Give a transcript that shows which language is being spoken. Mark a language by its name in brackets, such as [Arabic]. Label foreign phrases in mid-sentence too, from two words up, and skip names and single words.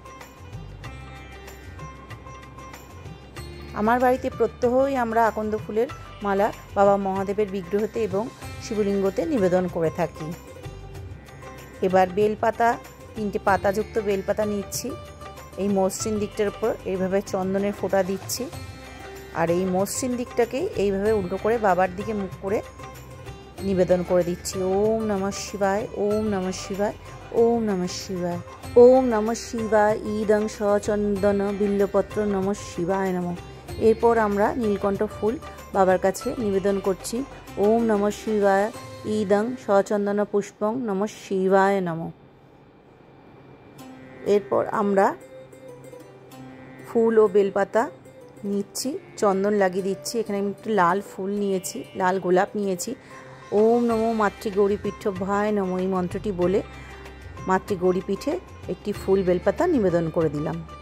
[Bangla] আমার বাড়িতে প্রত্যহই আমরা আকন্দ ফুলের মালা বাবা মহাদেবের বিগ্রহতে এবং শিবলিঙ্গতে নিবেদন করে থাকি। এবার বেলপাতা, 3টে পাতাযুক্ত বেলপাতা নিচ্ছি। এই মসৃণ দিকটার উপর এইভাবে চন্দনের ফোঁটা দিচ্ছি, আর এই মসৃণ দিকটাকেই এইভাবে উল্টো করে বাবার দিকে মুখ করে নিবেদন করে দিচ্ছি। [Sanskrit] ॐ नमः शिवाय, ॐ नमः शिवाय, ॐ नमः शिवाय, ॐ नमः शिवाय इदं सचन्दन बिल्वपत्र नमः शिवाय नमः। [Bangla] এরপর আমরা নীলকণ্ঠ ফুল বাবার কাছে নিবেদন করছি। [Sanskrit] ॐ नमः शिवाय इदं सचन्दन पुष्पं नमः शिवाय नमः। [Bangla] এরপর আমরা ফুল ও বেলপাতা নিচ্ছি, চন্দন লাগিয়ে দিচ্ছি। এখানে আমি একটু লাল ফুল নিয়েছি, লাল গোলাপ নিয়েছি। [Sanskrit] ॐ नमो मातृगौरी पीठाभ्यां नमः [Bangla] এই মন্ত্রটি বলে মাতৃগৌরী পীঠে একটি ফুল বেলপাতা নিবেদন করে দিলাম।